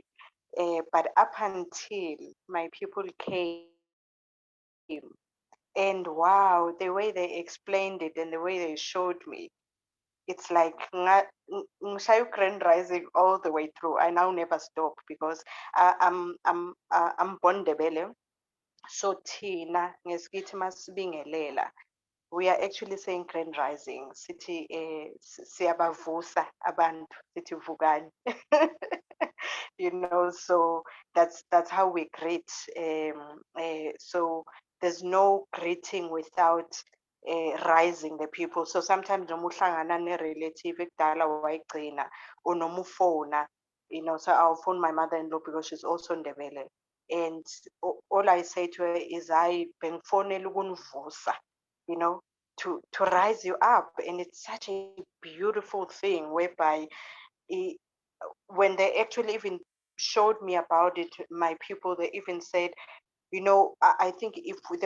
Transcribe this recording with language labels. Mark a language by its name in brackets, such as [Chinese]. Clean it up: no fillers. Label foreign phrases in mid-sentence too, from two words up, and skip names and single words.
[English] But up until my people came, and wow, the way they explained it and the way they showed me, it's like Grand Rising all the way through. I now never stop because I'm born Ndebele. So [South Ndebele] Tina ngesikithi masibingelela, [English] we are actually saying Grand Rising. [South Ndebele] Sithi siyabavusa abantu, sithi vukani. [English] So that's how we greet. So there's no greeting without rising the people. So sometimes [South Ndebele] noma uhlangana ne-relative ekudala wayigcina or noma ufona, [English] so I'll phone my mother-in-law because she's also Ndebele. And all I say to her is, I [South Ndebele] bengifonela ukunivusa, [English] to rise you up. And it's such a beautiful thing whereby when they actually even showed me about it, my people, they even said, I think if the